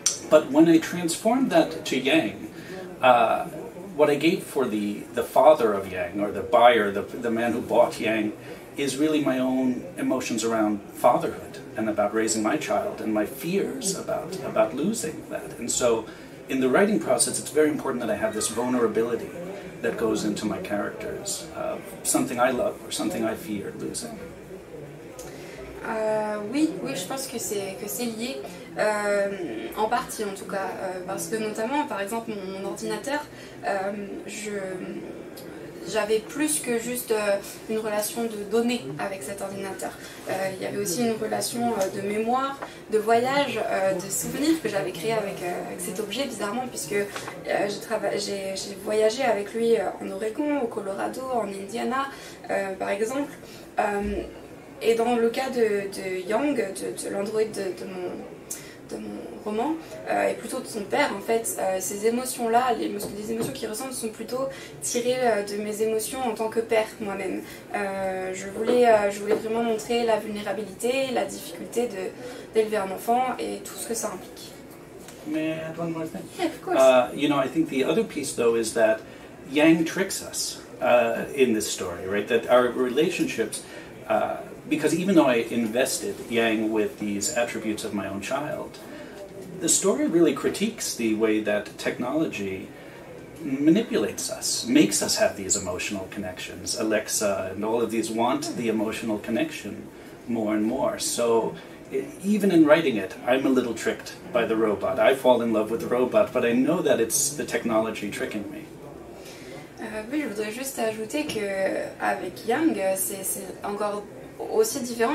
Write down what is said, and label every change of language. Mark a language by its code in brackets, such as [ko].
[en] But when I transformed that to Yang, what I gave for the father of Yang, or the buyer, the man who bought Yang, is really my own emotions around fatherhood and about raising my child and my fears about losing that. And so in the writing process, it's very important that I have this vulnerability that goes into my characters, something I love or something I fear losing. [fr] Oui, je pense que c'est lié, en partie en tout cas, parce que notamment, par exemple, mon ordinateur, j'avais plus que juste une relation de données avec cet ordinateur. Il y avait aussi une relation de mémoire, de voyage, de souvenirs que j'avais créé avec cet objet, bizarrement, puisque j'ai voyagé avec lui en Oregon, au Colorado, en Indiana, par exemple. Et dans le cas de Yang, de l'androïde de mon roman, et plutôt de son père, en fait, ces émotions-là, les émotions qu'il ressent sont plutôt tirées de mes émotions en tant que père, moi-même. Je voulais vraiment montrer la vulnérabilité, la difficulté d'élever un enfant et tout ce que ça implique. [en] May I add one more thing? Yeah, of course. You know, I think the other piece, though, is that Yang tricks us in this story, right? That our relationships... because even though I invested Yang with these attributes of my own child, the story really critiques the way that technology manipulates us, makes us have these emotional connections. Alexa and all of these want the emotional connection more and more. So even in writing it, I'm a little tricked by the robot. I fall in love with the robot, but I know that it's the technology tricking me. [fr] Oui, je voudrais juste ajouter qu'avec Yang, c'est encore aussi différent.